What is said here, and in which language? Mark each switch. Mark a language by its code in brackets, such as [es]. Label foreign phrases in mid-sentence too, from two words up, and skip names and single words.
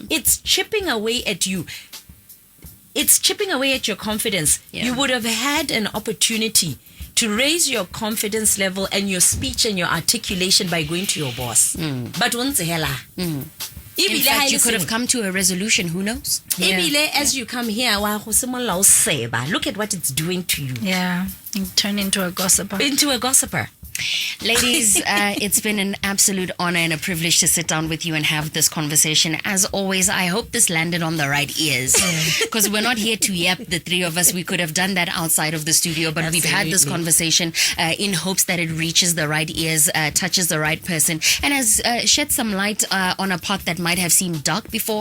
[en] It's chipping away at you. It's chipping away at your confidence. Yeah. You would have had an opportunity to raise your confidence level and your speech and your articulation by going to your boss. But once hela. In fact, you could have come to a resolution. Who knows? Ebile, as you come here, [tn] wa go simolla o seba. [en] Look at what it's doing to you. Yeah, you turn into a gossiper. Into a gossiper. Ladies, it's been an absolute honor and a privilege to sit down with you and have this conversation. As always, I hope this landed on the right ears, because we're not here to yap, the three of us. We could have done that outside of the studio, but we've had this conversation in hopes that it reaches the right ears, touches the right person, and has shed some light on a path that might have seemed dark before.